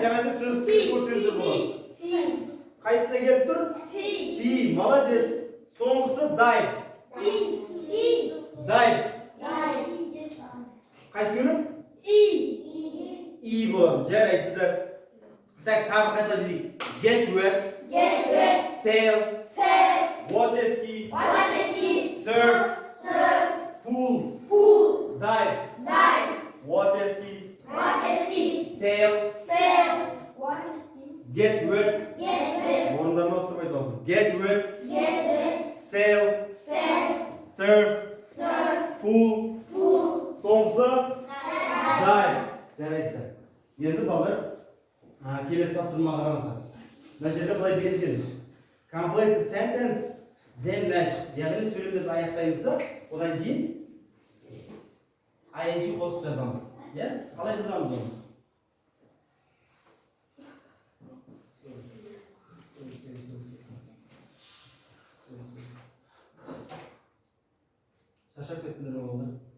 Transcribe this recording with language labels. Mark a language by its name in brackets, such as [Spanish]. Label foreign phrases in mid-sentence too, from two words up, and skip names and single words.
[Kazakh] Жаңада сөз көрсетті болады. Қайсысына келіп тұр? C. Молодец. [English] Соңғысы dive. Dive. [Kazakh] Қайсы көріп? E болады. Жарайсыздар. Так, тағы қайта дейік. [English] Get wet. Sail. Water ski. Surf. Pool. Dive. Water ski. Sail. Get wet. [Kazakh] Орындарына осып айтып. [English] Get wet. Sail. Surf. Pool. [Kazakh] Соңғысы dive. Жарайсыздар. Енді балдар келесі тапсырмаға қараңыздар. Мына жерде былай берілген. [English] Complete the sentence, then match. [Kazakh] Яғни сөйлемді аяқтаймыз да, одан кейін ing қосып жазамыз. Иә? Қалай жазамыз оны? Шашап кеттіңдер ме болды?